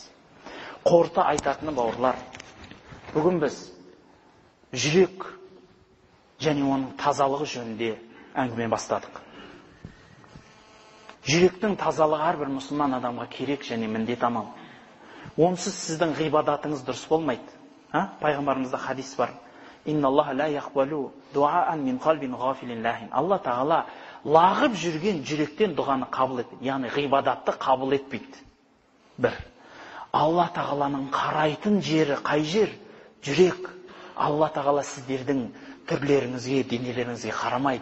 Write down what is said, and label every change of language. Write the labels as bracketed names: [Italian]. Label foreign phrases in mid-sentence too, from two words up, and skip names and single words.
[Kazakh] Қорыта айтатыны бауырлар, бүгін біз жүрек және оның тазалығы жөнінде әңгіме бастадық. Жүректің тазалығы әрбір мұсылман адамға керек және міндет амал. Онсыз сіздің ғибадатыңыз дұрыс болмайды. Пайғамбарымызда хадис бар. [Arabic] إن الله لا يقبل دعاء من قلب غافل لاه. [Kazakh] Алла тағала лағып жүрген жүректен дұғаны қабыл етпейді. Яғни ғибадатты қабыл етпейді. Бір. Алла тағаланың қарайтын жері қай жер? Жүрек. Алла тағала сіздердің түрлеріңізге, денелеріңізге қарамайды.